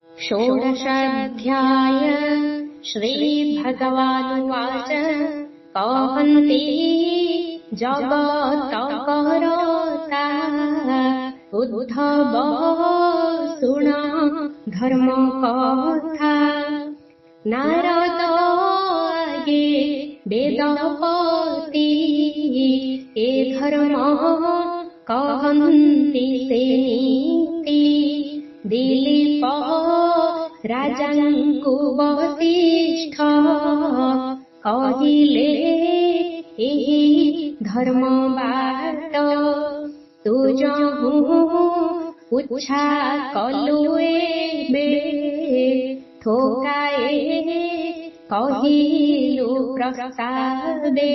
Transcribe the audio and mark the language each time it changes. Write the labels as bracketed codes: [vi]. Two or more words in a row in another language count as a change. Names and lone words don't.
[or] ଷୋଡଶାଧ୍ୟାୟ ଶ୍ରୀଭଗବାନୁବାଚ କହନ୍ତି ଜଗତ୍କର୍ତ୍ତା ଉଦ୍ଧବ ଶୃଣ ଧର୍ମକଥା। ନାରଦ ଆଗେ ବେଦପତି ଏ ଧର୍ମ କହନ୍ତି ସେ ନୀତି। ଦିଲୀପ ରାଜାଙ୍କୁ ବଶିଷ୍ଠ କହିଲେ ଏହି ଧର୍ମ ବାଟ। ତୁ ଜହୁ ପୁଛା କଲୁ ଏବେ ଠୋକାଏ କହିଲୁ ପ୍ରସ୍ତାବେ।